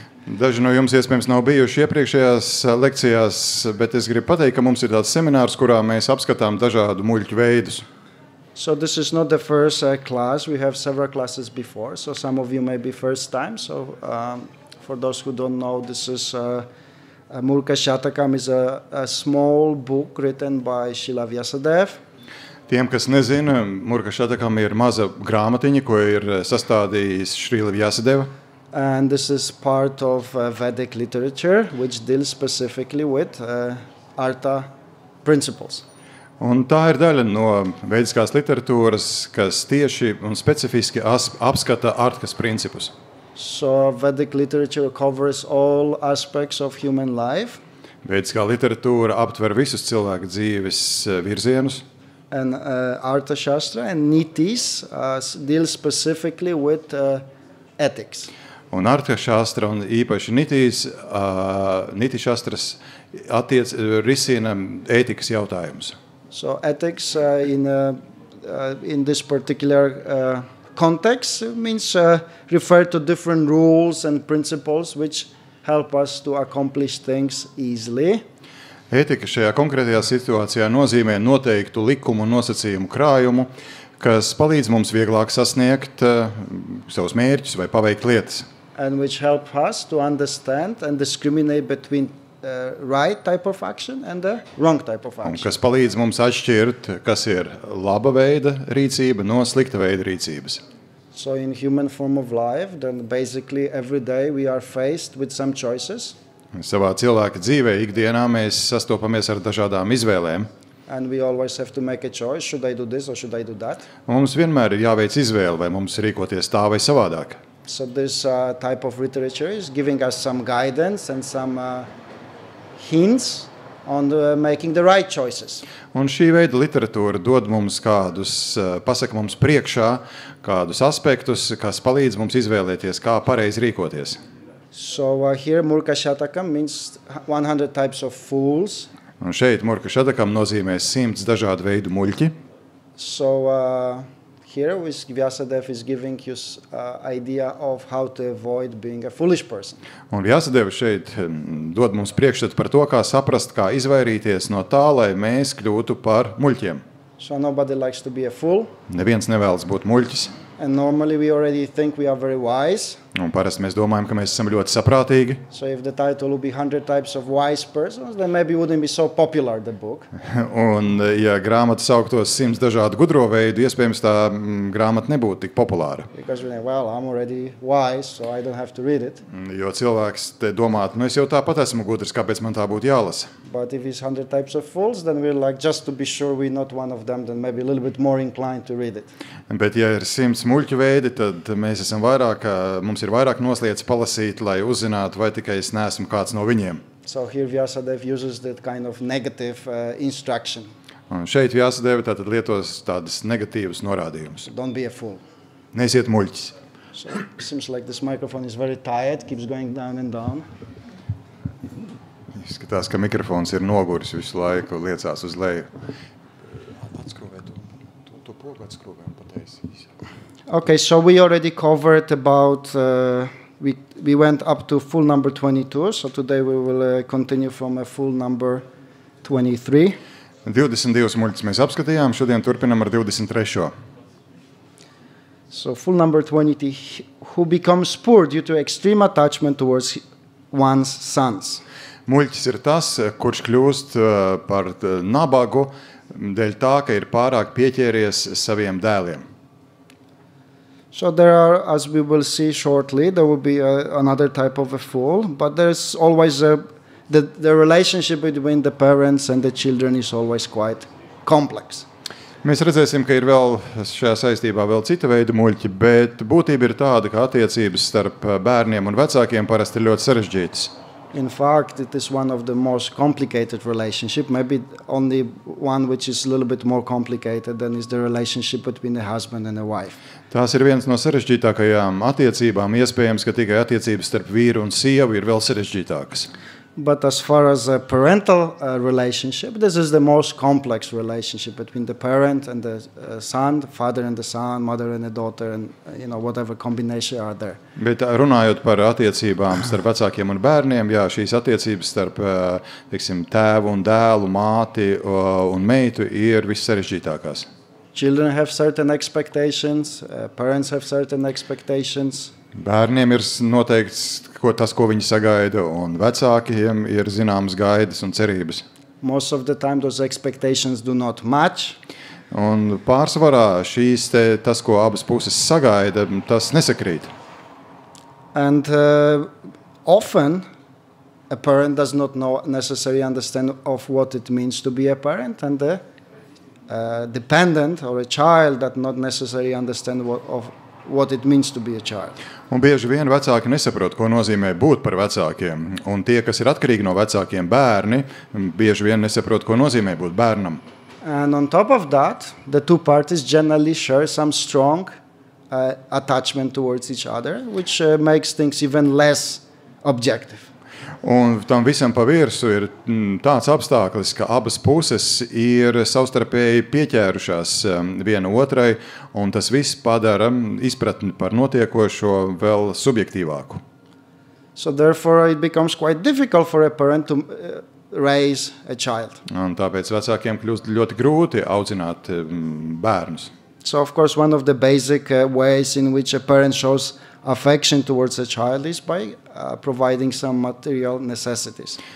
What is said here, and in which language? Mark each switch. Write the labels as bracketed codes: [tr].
[lv] Daži no jums iespējams nav bijuši iepriekšējās lekcijās, bet es gribu pateikt, ka mums ir tāds seminārs, kurā mēs apskatām dažādu muļķu veidus. [en] So this is not the first class. We have several classes before. So some of you may be first time. So for those who don't know, this is Murka Shatakam is a small book written by Srila Vyasadeva. [lv] Tiem, kas nezina, Murka Shatakam ir maza grāmatiņa, ko ir sastādījis Srila Vyasadeva. [en] And this is part of Vedic literature, which deals specifically with Artha principles. [lv] Un tā ir daļa no vediskās literatūras, kas tieši un specifiski apskata Artkas principus. [en] So Vedic literature covers all aspects of human life. [lv] Vediskā literatūra aptver visus cilvēku dzīves virzienus. [en] And Artha Shastra and Nitis deal specifically with ethics. [lv] Un Artha Shastra un īpaši Niti Shastras risina ētikas jautājumus. [en] So ethics in this particular context means refer to different rules and principles which help us to accomplish things easily. [lv] Ētika šajā konkrētajā situācijā nozīmē noteiktu likumu un nosacījumu krājumu, kas palīdz mums vieglāk sasniegt savus mērķus vai paveikt lietas. [en] And which help us to understand and discriminate between right type of action and the wrong type of action. [lv] Un kas palīdz mums atšķirt, kas ir laba veida rīcība no slikta veida rīcības. [en] So in human form of life, then basically every day we are faced with some choices. [lv] Savā cilvēka dzīvē ikdienā mēs sastopamies ar dažādām izvēlēm. [en] And we always have to make a choice, should I do this or should I do that? [lv] Mums vienmēr ir jāveic izvēle, vai mums rīkoties tā vai savādāk. [en] So this type of literature is giving us some guidance and some hints on making the right choices. [lv] Un šī veida literatūra dod mums pasaka mums priekšā kādus aspektus, kas palīdz mums izvēlēties, kā pareizi rīkoties. [en] So here Murka Shatakam means 100 types of fools. [lv] Un šeit Murka Shatakam nozīmē 100 dažādu veidu muļķi. [en] So here Vyasadeva is giving you idea of how to avoid being a foolish person. [lv] Un Vyasadeva šeit dod mums priekšstatu par to, kā saprast, kā izvairīties no tā, lai mēs kļūtu par muļķiem. [en] So nobody likes to be a fool. [lv] Neviens nevēlas būt muļķis. [en] And normally we already think we are very wise. [lv] Un parasti mēs domājam, ka mēs esam ļoti saprātīgi. [en] So if the title would be 100 types of wise persons, then maybe it wouldn't be so popular, the book. [lv] Un ja grāmata sauktos 100 dažādu gudro veidu, iespējams tā grāmata nebūtu tik populāra. [en] Because we're like, well, I'm already wise, so I don't have to read it. [lv] Jo cilvēks te domātu, es jau tāpat esmu gudrs, kāpēc man tā būtu jālasa. [en] But if it's 100 types of fools, then we're like, just to be sure we're not one of them, then maybe a little bit more inclined to read it. [lv] Bet ja ir 100 muļķu veidi, tad mēs esam mums ir vairāk noslietas palasīt, lai uzzinātu, vai tikai es neesmu kāds no viņiem. [en] So here Vyasadeva uses that kind of negative instruction. [lv] Un šeit Vyasadeva tātad lietos tādas negatīvas norādījumus. [en] Don't be a fool. [lv] Neesiet muļķis. [en] So it seems like this microphone is very tired, keeps going down and down. [lv] Izskatās, ka mikrofons ir noguris visu laiku, liecās uz leju. Atskrūvē to pogu atskrūvē un pataisīs. [en] Okay, so we already covered about we went up to full number 22, so today we will continue from a full number 23. [lv] 22 muļķus mēs apskatījām, šodien turpinam ar 23. [en] So full number 20, who becomes poor due to extreme attachment towards one's sons. [lv] Muļķis ir tas, kurš kļūst par nabagu dēļ tā, ka ir pārāk pieķēries saviem dēliem. [en] So there are, as we will see shortly, there will be another type of a fool, but there's always the relationship between the parents and the children is always quite complex. [lv] Mēs redzēsim, ka ir vēl šajā saistībā vēl cita veida muļķi, bet būtība ir tāda, ka attiecības starp bērniem un vecākiem parasti ir ļoti sarežģītas. [en] In fact, it is one of the most complicated relationships. Maybe only one which is a little bit more complicated than is the relationship between a husband and a wife. [lv] Tās ir viens no sarežģītākajām attiecībām. Iespējams, ka tikai attiecības starp vīru un sievu ir vēl sarežģītākas. [en] But as far as a parental relationship, this is the most complex relationship between the parent and the son, the father and the son, mother and the daughter, and whatever combination are there. [lv] Bet runājot par attiecībām starp vecākiem un bērniem, jā, šīs attiecības starp teiksim, tēvu un dēlu, māti un meitu ir vissarežģītākās. [en] Children have certain expectations, parents have certain expectations. [lv] Bērniem ir noteikts tas, ko viņi sagaida, un vecākiem ir zināmas gaidas un cerības. [en] Most of the time those expectations do not match. [lv] Un pārsvarā tas, ko abas puses sagaida, tas nesakrīt. [en] And often a parent does not necessarily understand of what it means to be a parent, and the dependent or a child that not necessarily understand what it means to be a child. [lv] Un bieži vien vecāki nesaprot, ko nozīmē būt par vecākiem. Un tie, kas ir atkarīgi no vecākiem bērni, bieži vien nesaprot, ko nozīmē būt bērnam. [en] And on top of that, the two parties generally share some strong attachment towards each other, which makes things even less objective. [lv] Un tam visam pa virsu ir tāds apstākļis, ka abas puses ir savstarpēji pieķērušās viena otrai, un tas viss padara izpratni par notiekošo vēl subjektīvāku. [en] So therefore it becomes quite difficult for a parent to raise a child. [lv] Un tāpēc vecākiem kļūst ļoti grūti audzināt bērnus. [en] So of course one of the basic ways in which a parent shows affection towards a child is by providing some material necessities.